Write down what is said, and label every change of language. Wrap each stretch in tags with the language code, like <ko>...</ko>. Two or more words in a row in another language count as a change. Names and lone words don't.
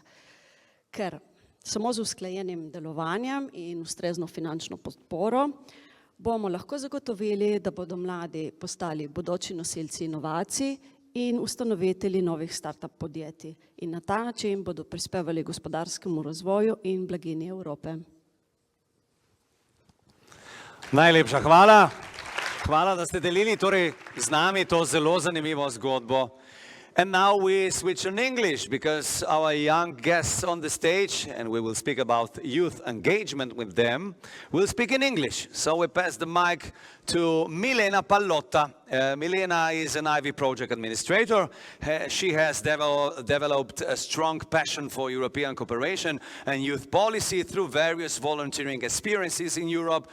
<sl>Ker samo z usklajenim delovanjem in ustrezno finančno podporo bomo lahko zagotovili, da bodo mladi postali bodoči nosilci inovacij in ustanovitelji novih start-up podjetij. In na ta način bodo prispevali gospodarskemu razvoju in blaginji Evrope. Najlepša hvala. Hvala, da ste delili torej z nami to zelo zanimivo zgodbo.</sl> <en>And now we switch on English because our young guests on the stage, and we will speak about youth engagement with them, will speak in English. So we pass the mic to Milena Pallotta. Milena is an Ivy project administrator. She has developed a strong passion for European cooperation and youth policy through various volunteering experiences in Europe.</en>